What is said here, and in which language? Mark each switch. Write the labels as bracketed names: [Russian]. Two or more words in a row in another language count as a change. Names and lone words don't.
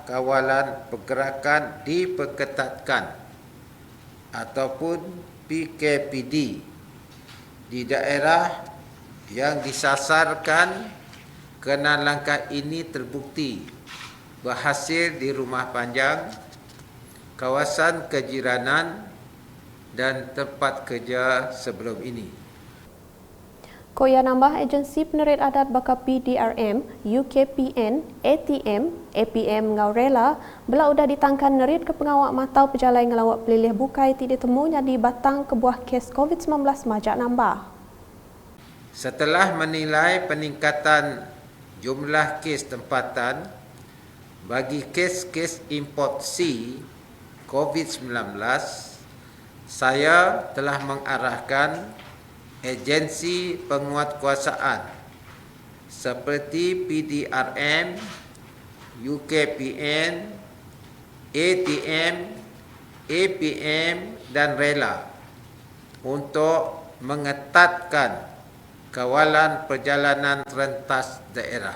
[Malay] Kawalan Pergerakan Diperketatkan ataupun PKPD di daerah yang disasarkan kerana langkah ini terbukti berhasil di rumah panjang, kawasan kejiranan dan tempat kerja sebelum ini. [Iban] Koya nambah agensi penerit adat bakal PDRM, UKPN, ATM, APM ngau rela bela udah ditangkan nerit ke pengawak matau pejalai ngelawak pelilih bukai tidak temu jadi batang kebuah kes COVID-19 majak nambah. [Malay] Setelah menilai peningkatan jumlah kes tempatan bagi kes-kes import C COVID-19, saya telah mengarahkan agensi penguatkuasaan seperti PDRM, UKPN, ATM, APM dan Rela untuk mengetatkan kawalan perjalanan rentas daerah.